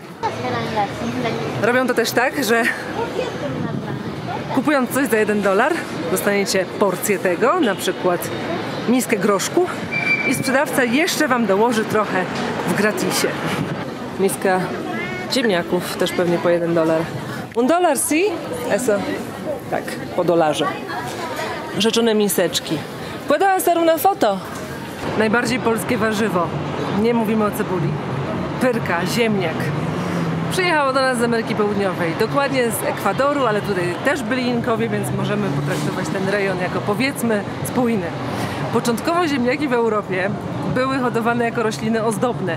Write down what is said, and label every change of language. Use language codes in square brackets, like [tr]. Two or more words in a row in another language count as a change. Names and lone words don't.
[pl] Robią to też tak, że kupując coś za $1 dostaniecie porcję tego, na przykład miskę groszku i sprzedawca jeszcze wam dołoży trochę w gratisie. Miska ziemniaków też pewnie po $1. $1, [es] si? Eso. [pl] Tak, po dolarze. Rzeczone miseczki. [es] Puedo hacer una foto? [pl] Najbardziej polskie warzywo. Nie mówimy o cebuli. Pyrka, ziemniak. Przyjechało do nas z Ameryki Południowej. Dokładnie z Ekwadoru, ale tutaj też byli Inkowie, więc możemy potraktować ten rejon jako, powiedzmy, spójny. Początkowo ziemniaki w Europie były hodowane jako rośliny ozdobne.